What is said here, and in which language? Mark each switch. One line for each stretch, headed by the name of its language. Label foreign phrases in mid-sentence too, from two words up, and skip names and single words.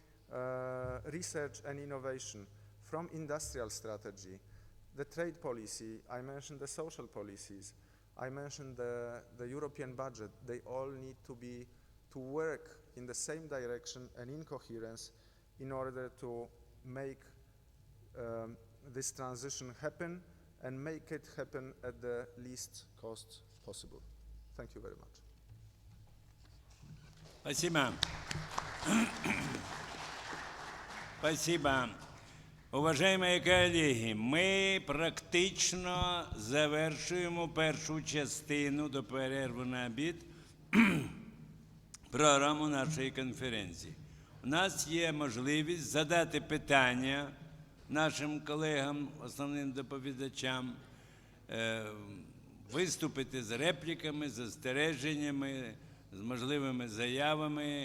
English: research and innovation, from industrial strategy, the trade policy, I mentioned the social policies, I mentioned the European budget, they all need to work in the same direction and in coherence in order to make this transition happen and make it happen at the least cost possible. Thank you very much.
Russian: Спасибо. Спасибо.
Ukrainian: Уважаемые колеги, ми практично завершуємо першу частину до перерви на обід програму нашої конференції. У нас є можливість задати питання нашим колегам, основним доповідачам, виступити з репліками, застереженнями, з можливими заявами.